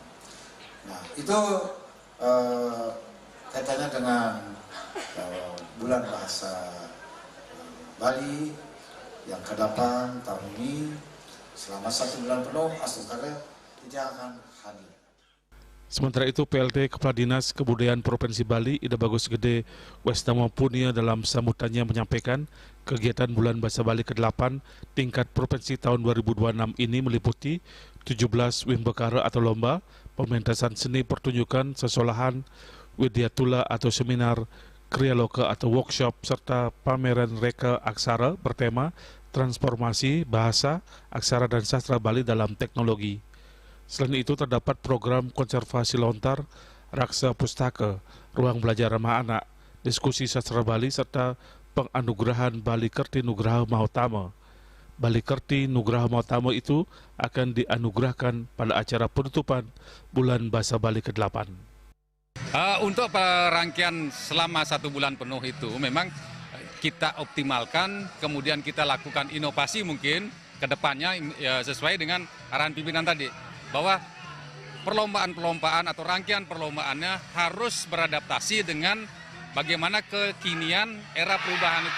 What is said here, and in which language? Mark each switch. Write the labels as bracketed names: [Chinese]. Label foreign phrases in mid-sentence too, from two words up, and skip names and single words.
[Indonesian] Nah, itu kaitannya dengan bulan bahasa Bali yang ke-8 tahun ini. Selama 1 bulan penuh, Astukare tidak akan hadir. Sementara itu, PLT Kepala Dinas Kebudayaan Provinsi Bali, Ida Bagus Gede Westama Punia dalam sambutannya menyampaikan kegiatan Bulan Bahasa Bali ke-8 tingkat Provinsi tahun 2026 ini meliputi 17 wimbekara atau lomba, pementasan seni pertunjukan, sesolahan, widyatula atau seminar, kriya loka atau workshop, serta pameran reka aksara bertema transformasi bahasa, aksara dan sastra Bali dalam teknologi. Selain itu terdapat program konservasi lontar, raksa pustaka, ruang belajar ramah anak, diskusi sastra Bali, serta penganugerahan Bali Kerti Nugraha Mautama. Bali Kerti Nugraha Mautama itu akan dianugerahkan pada acara penutupan Bulan Bahasa Bali ke-8. Untuk rangkaian selama 1 bulan penuh itu memang kita optimalkan, kemudian kita lakukan inovasi mungkin ke depannya ya, sesuai dengan arahan pimpinan tadi, bahwa perlombaan-perlombaan atau rangkaian perlombaannya harus beradaptasi dengan bagaimana kekinian era perubahan itu.